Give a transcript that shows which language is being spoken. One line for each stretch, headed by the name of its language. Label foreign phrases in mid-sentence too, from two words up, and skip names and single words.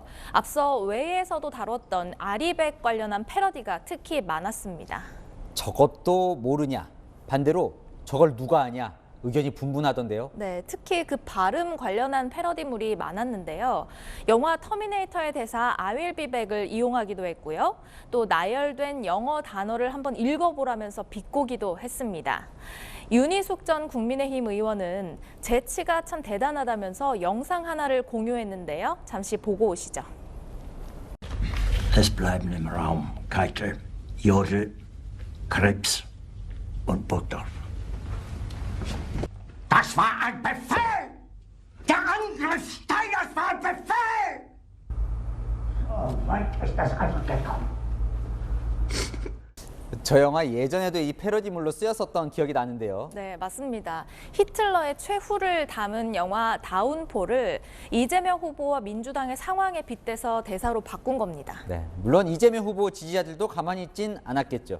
Korean: 앞서 외에서도 다뤘던 아리백 관련한 패러디가 특히 많았습니다. 저것도 모르냐, 반대로 저걸 누가 아냐, 의견이 분분하던데요. 네, 특히 그 발음 관련한 패러디물이 많았는데요. 영화 터미네이터의 대사
English: I will be back
Korean: 을 이용하기도 했고요. 또 나열된 영어 단어를 한번 읽어보라면서 비꼬기도 했습니다. 윤희숙 전 국민의힘 의원은 재치가 참 대단하다면서 영상 하나를 공유했는데요. 잠시 보고 오시죠.
German: Es bleiben im Raum Keitel, Jodl, Krebs und Butter. Das war ein Befehl! Der Angriff Steiners war ein Befehl! So weit ist das also gekommen.
Korean: 저 영화 예전에도 이 패러디물로 쓰였었던 기억이 나는데요. 네, 맞습니다. 히틀러의 최후를 담은 영화 다운포를 이재명 후보와 민주당의 상황에 빗대서 대사로 바꾼 겁니다. 네, 물론 이재명 후보 지지자들도 가만히 있진 않았겠죠.